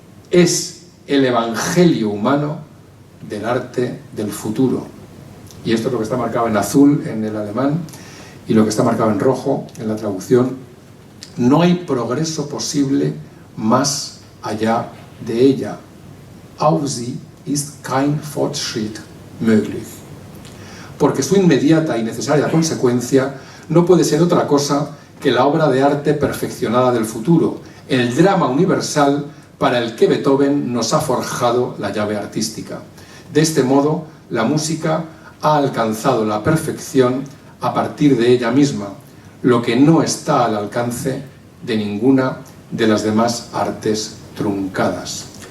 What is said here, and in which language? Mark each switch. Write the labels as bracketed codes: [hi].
[es] Es el evangelio humano del arte del futuro. Y esto es lo que está marcado en azul en el alemán y lo que está marcado en rojo en la traducción. No hay progreso posible más allá de ella. [de] Auf sie ist kein Fortschritt möglich. [es] Porque su inmediata y necesaria consecuencia no puede ser otra cosa que la obra de arte perfeccionada del futuro, el drama universal para el que Beethoven nos ha forjado la llave artística. De este modo, la música ha alcanzado la perfección a partir de ella misma, lo que no está al alcance de ninguna de las demás artes truncadas.